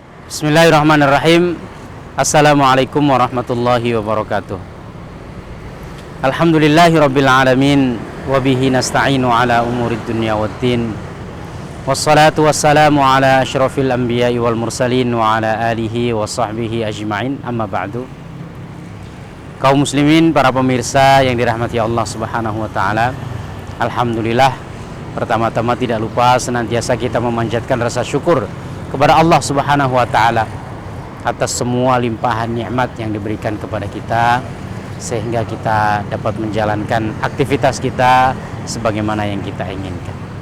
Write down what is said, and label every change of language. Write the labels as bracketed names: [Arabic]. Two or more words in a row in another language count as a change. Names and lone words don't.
[Arabic] بسم الله الرحمن الرحيم. السلام عليكم ورحمة الله وبركاته. الحمد لله رب العالمين. وبه نستعين على أمور الدنيا والدين. والصلاة والسلام على أشرف الأنبياء والمرسلين وعلى آله وصحبه أجمعين. أما بعد. [Indonesian] Kaum muslimin, para pemirsa yang dirahmati Allah [Arabic] سبحانه وتعالى, [Indonesian] alhamdulillah, pertama-tama tidak lupa senantiasa kita memanjatkan rasa syukur kepada Allah [Arabic] سبحانه وتعالى [Indonesian] atas semua limpahan nikmat yang diberikan kepada kita, sehingga kita dapat menjalankan aktivitas kita sebagaimana yang kita inginkan.